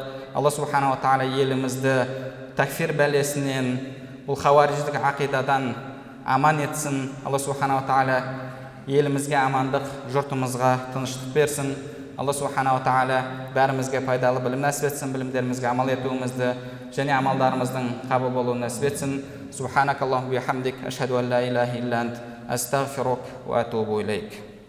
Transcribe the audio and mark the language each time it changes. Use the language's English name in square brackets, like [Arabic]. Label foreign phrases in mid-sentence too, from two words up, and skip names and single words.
[Kazakh] Алла [Arabic] سبحانه تعالى [Kazakh] елімізді такфир бәлесінен, бұл хауариждік ақидадан аман етсін. Алла [Arabic] سبحانه تعالى [Kazakh] елімізге амандық, жұртымызға тыныштық берсін. Алла [Arabic] سبحانه تعالى [Kazakh] бәрімізге пайдалы білім нәсіп етсін, білімдерімізге амал етуімізді және амалдарымыздың қабыл болуын нәсіп етсін. [Arabic] سبحانك اللهم وبحمدك أشهد أن لا إله إلا أنت أستغفرك وأتوب إليك.